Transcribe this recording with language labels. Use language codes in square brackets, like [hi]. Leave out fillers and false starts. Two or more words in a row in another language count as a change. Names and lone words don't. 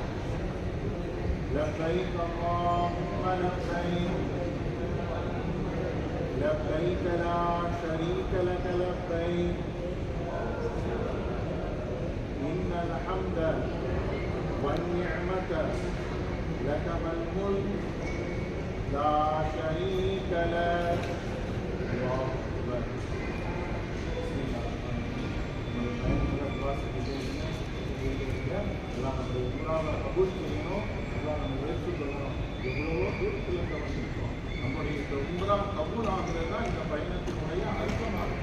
[ar] لبيك اللهم لبيك، لبيك لا شريك لك لبيك، إن الحمد والنعمة لك والملك لا شريك لك. الله أكبر. [ta] எல்லாம் நம்ம உம்ராவை கபூல் செய்யணும், எல்லாம் நம்ம ஏற்றுக்கொள்ளணும். எவ்வளவோ தூரத்தில் கவனிக்கிறோம். நம்முடைய இந்த உம்ரா கபூல் ஆகிறது தான் இந்த பயணத்தினுடைய அர்த்தமாகும்.